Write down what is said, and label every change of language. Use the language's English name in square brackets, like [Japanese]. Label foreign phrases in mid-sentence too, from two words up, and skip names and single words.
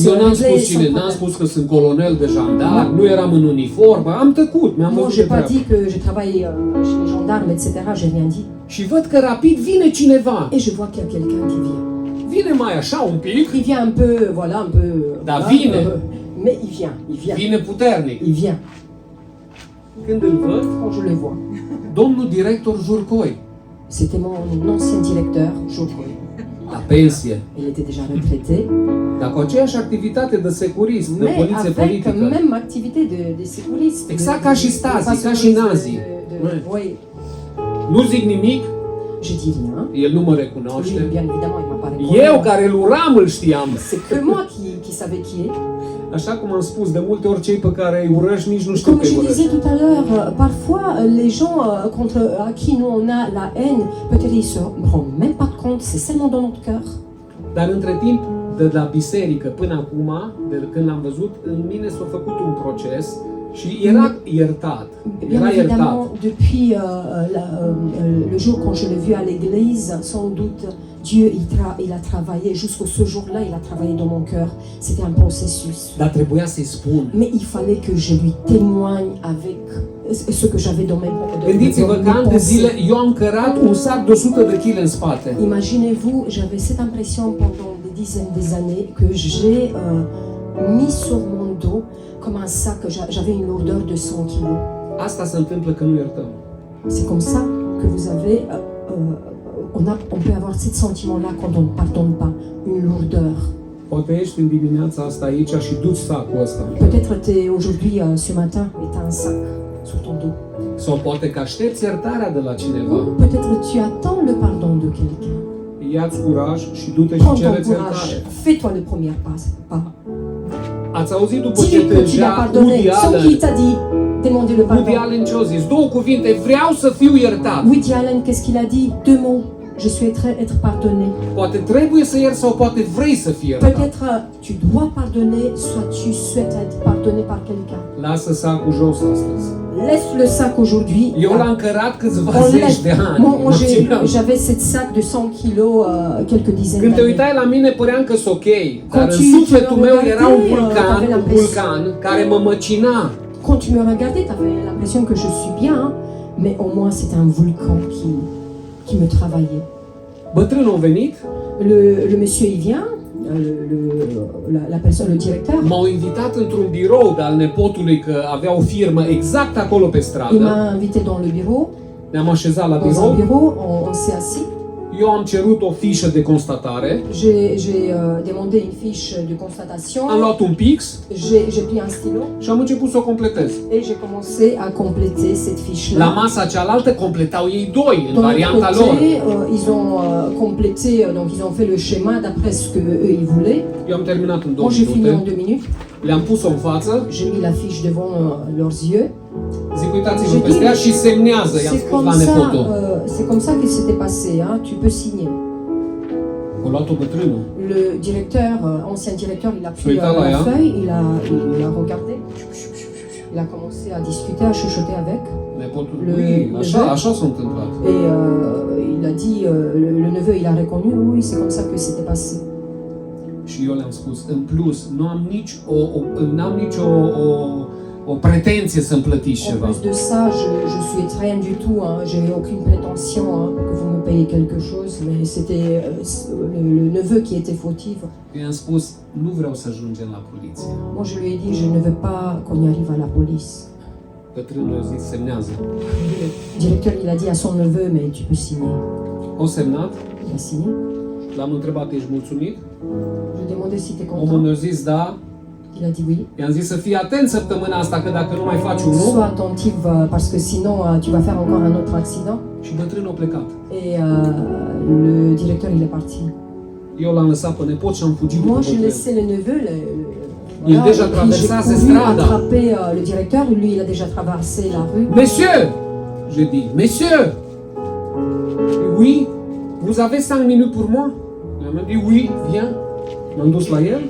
[Romanian] Eu n-am [French] régler [Romanian] spus [French] son [Romanian] cine, n-am [French] problème. [Romanian] spus că sunt colonel de jandar, nu eram în uniformă, am tăcut, mi-am [French] Moi, [Romanian] văzut [French] je [Romanian] de [French] n'ai pas [Romanian] treabă. [French] dit que je travaille chez les gendarmes, etc. J'ai rien dit. [Romanian] Și văd că rapid vine cineva. [French] Et je vois qu'il y a quelqu'un qui vient. [Romanian] Vine mai așa un pic, [French] Il vient un peu, voilà, un peu. [Romanian] Da, [French] voilà, [Romanian] vine. [French] mais il vient, il vient. [Romanian] vine puternic. [French] Il vient. [Romanian] Când îl văd, [French] Quand je le vois. [Romanian] domnul director Jurcoi, [French] C'était mon ancien directeur, Jocoi. [Romanian] la pensie, [French] Il était déjà retraité. [Romanian] dar cu aceeași activitate de securist, de [French] Mais [Romanian] poliție [French] avec [Romanian] politică. [French] même activité de sécuriste. [Romanian] Exact de- ca și de Stasi, [French] pas [Romanian] ca și [French] sécuriste, [Romanian] nazii. [French] Ouais. Oui. [Romanian] Nu zic nimic, [French] Je dis rien. [Romanian] el nu mă [French] Lui, [Romanian] recunoaște. [French] bien évidemment, il m'a pas répondu. [Romanian] Eu care îl uram îl știam. [French] C'est que moi qui savais qui est. [Romanian] Așa cum am spus, de multe ori cei pe care îi urăști nici nu știu [French] Comme [Romanian] că îi [French] je [Romanian] urăști. [French] disais tout à l'heure, parfois les gens contre à qui nous on a la haine, peut-être ils se rendent même pas compte, c'est seulement dans notre cœur. [Romanian] Dar între timp, de la biserică până acum, de când l-am văzut, în mine s-a făcut un proces și era iertat. [French] Bien [Romanian] Era iertat. [French] évidemment, depuis le jour quand je l'ai vu à l'église, sans doute Dieu il a travaillé jusqu'au ce jour-là, il a travaillé dans mon cœur. C'était un processus. [Romanian] Dar trebuia să-i spun. [French] Mais il fallait que je lui témoigne avec ce que j'avais dans mes [Romanian] Gândiți-vă că ani de [French] pensées. [Romanian] zile eu am cărat un sac de 100 de kg în spate. [French] Imaginez-vous, j'avais cette impression pendant des dizaines d'années que j'ai mis sur mon dos comme un sac, j'avais une lourdeur de 100 kilos. [Romanian] Asta se întâmplă când nu iertăm. [French] C'est comme ça que vous avez, on peut avoir ce sentiment-là quand on ne pardonne pas, une lourdeur. [Romanian] Poate ești în dimineața asta aici și duci sacul ăsta. [French] Peut-être tu es aujourd'hui, ce matin, et tu as un sac sur ton dos. [Romanian] Sau poate că aștepți iertarea de la cineva. [French] Ou peut-être tu attends le pardon de quelqu'un. [Romanian] Ia-ți curaj și du-te și [French] Prends ton [Romanian] cereți [French] courage, [Romanian] iertare. [French] fais-toi le premier pas. [Romanian] Ați auzit după ce [French] Dis-lui que tu l'as [Romanian] plângea [French] pardonné, [Romanian] Woody [French] sans [Romanian] Allen? [French] qu'il t'a dit, demandez le [Romanian] Woody [French] pardon. [Romanian] Allen ce-a zis? Două cuvinte, vreau să fiu iertat. [French] Woody Allen, qu'est-ce qu'il a dit? Deux mots. Je souhaiterais être pardonné. [Romanian] Poate trebuie să ierți sau poate vrei să fii iertat. [French] Peut-être tu dois pardonner, soit tu souhaites être pardonné par quelqu'un. [Romanian] Lasă sacul jos astăzi. [French] Laisse le sac aujourd'hui. [Romanian] Eu l-am cărat câțiva [French] On [Romanian] zeci [French] laisse. [Romanian] de ani. [French] Moi, [Romanian] Mă țineam. [French] j'avais cette sac de 100 kilos, quelques dizaines [Romanian] Când te [French] d'années. [Romanian] uitai la mine păream că sunt ok, dar în [French] tu [Romanian] sufletul [French] me [Romanian] meu era un [French] regardais, t'avais l'impression- [Romanian] vulcan care mă măcina. [French] Quand tu me regardais, tu avais l'impression que je suis bien, hein, mais au moins c'était un volcan qui me travaillait. [Romanian] Bătrânul a venit, [French] Le monsieur, il vient, la personne, le directeur. [Romanian] m-au invitat într-un birou de al nepotului că avea o firmă exact acolo pe [French] Il [Romanian] stradă. [French] m'a invité dans le bureau. [Romanian] Ne-am așezat la [French] Dans un [Romanian] birou. [French] bureau, on s'est assis. [Romanian] Eu am cerut o fișă de constatare. [French] J'ai demandé une fiche de constatation. [Romanian] Am luat un pix [French] J'ai pris un stylo [Romanian] și am început să o completez. [French] et j'ai commencé à compléter cette [Romanian] La [French] fiche-là. [Romanian] masa cealaltă completau ei doi, în [French] Dans [Romanian] varianta [French] l'autre [Romanian] lor. [French] côté, ils ont complété, donc ils ont fait le schéma d'après ce que eux ils voulaient. [Romanian] Eu am terminat în 2 [French] Moi j'ai fini en [Romanian] minute. [French] 2 minutes. [Romanian] Le-am pus-o în față. [French] J'ai mis la fiche devant leurs yeux. [Romanian] Zic, uitați-vă [French] J'ai [Romanian] peste ea [French] dit, [Romanian] și semnează, i-am [French] c'est [Romanian] spus [French] comme [Romanian] la [French] ça, [Romanian] nepotul. [French] c'est comme ça qu'il s'était passé. Hein. Tu peux signer. [Romanian] O luat-o bătrânul. [French] Le directeur, ancien directeur, il a pris [Romanian] Suita la [French] la [Romanian] ea. [French] feuille, il a regardé, il a commencé à discuter, à chuchoter avec, [Romanian] Nepotul, [French] Le- [Romanian] ui, așa, [French] le- [Romanian] așa s-a întâmplat. [French] et il a dit, le neveu, il a reconnu, oui, c'est comme ça que c'était passé. [Romanian] Și eu le-am spus, în plus, nu am nici o o pretenție să-mi plătiți [French] En [Romanian] ceva. [French] plus de ça, je suis rien du tout. Hein. J'ai aucune prétention que vous me payiez quelque chose, mais c'était le neveu qui était fautif. [Romanian] Eu i-am spus, nu vreau să ajungem la poliție. [French] Moi, je lui ai dit, je ne veux pas qu'on y arrive à la police. [Romanian] Bătrânul a zis, semnează. [French] Le directeur, il a dit à son neveu, mais tu peux signer. [Romanian] O semnat, [French] Il a signé. [Romanian] l-am întrebat, ești mulțumit? [French] Je lui ai demandé si tu es [Romanian] Omul [French] content. [Romanian] mi-a zis, da. [French] Il a dit oui. [Romanian] I-am zis să fii atent săptămâna asta, că dacă nu mai faci unul... [French] Sois attentif parce que sinon tu vas faire encore un autre accident. [Romanian] Și bătrânul a plecat. [French] Et le directeur, il est parti. [Romanian] Eu l-am lăsat pe nepot și am fugit după [French] Moi, j'ai [Romanian] bătrân. [French] laissé le neveu. Il a déjà et puis traversé j'ai ces couru strades. attraper le directeur. Lui, il a déjà traversé la rue. Monsieur! J'ai dit, monsieur! Oui? Vous avez 5 minutes pour moi? Il m'a dit, oui, viens. [Romanian] M-am dus la el,